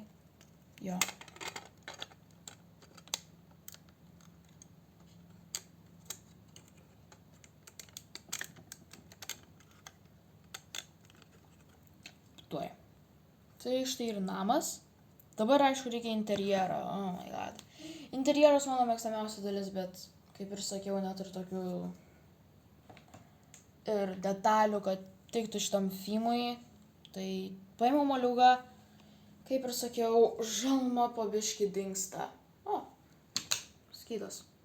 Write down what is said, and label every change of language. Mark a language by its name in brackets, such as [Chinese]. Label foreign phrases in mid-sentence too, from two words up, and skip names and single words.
[Lithuanian] Jo. Tuoj. Tai štai ir namas. Dabar, aišku, reikia interjerą. [English] Oh my god. [Lithuanian] Interjeras mano mėgstamiausia dalis, bet, kaip ir sakiau, neturiu tokių ir detalių, kad tiktų šitam filmui. Tai paėmiau moliūgą, kaip ir sakiau, žalma po biškį dingsta. O, skydas.